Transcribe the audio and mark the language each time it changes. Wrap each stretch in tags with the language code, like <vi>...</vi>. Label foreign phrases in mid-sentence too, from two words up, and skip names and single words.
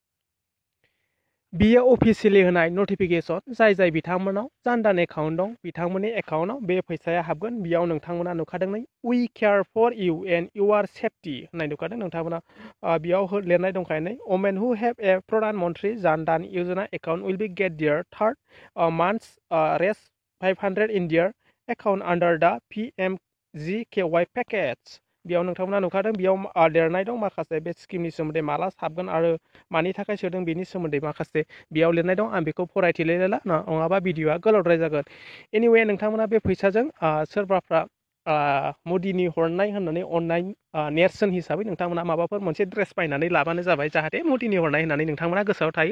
<brx>बियो अफिसियेलि होनाय नटिफिकेसन। जाय बिथांमोनाव जानदान एकाउन्ट दं बिथांमोननि एकाउन्टआव बे फैसाया हाबगोन। बेयाव नोंथांमोना नुखादों नै</brx> <en>we care for you and your safety</en> <brx>होननाय नुखादों नोंथांमोना। बेयाव लिरनाय दंखायो नै</brx> <en>women who have a Pradhan Mantri Jan Dhan Yojana account will be get their third months Rs 500 in their account under the PMGKY package.</en> <brx>बेयाव नोंथांमोना नुखादों बेयाव लिरनाय दं माखासे बे स्किमनि सोमोन्दै माला हाबगोन आरो मानि थाखाय सोदों बेनि सोमोन्दै माखासे बेयाव लिरनाय दं। आं बेखौ फरायथिलायला नङाबा भिडिअआ गोलावद्राय जागोन। एनिवे नोंथांमोना बे फैसाजों सोरबाफ्रा मदिनि हरनाय होननानै अननाय नेरसोन हिसाबै नोंथांमोना माबाफोर मोनसे ड्रेस बायनानै लाबानो जाबाय, जाहाथे मदिनि हरनाय होननानै नोंथांमोना गोसोआव थायो।</brx>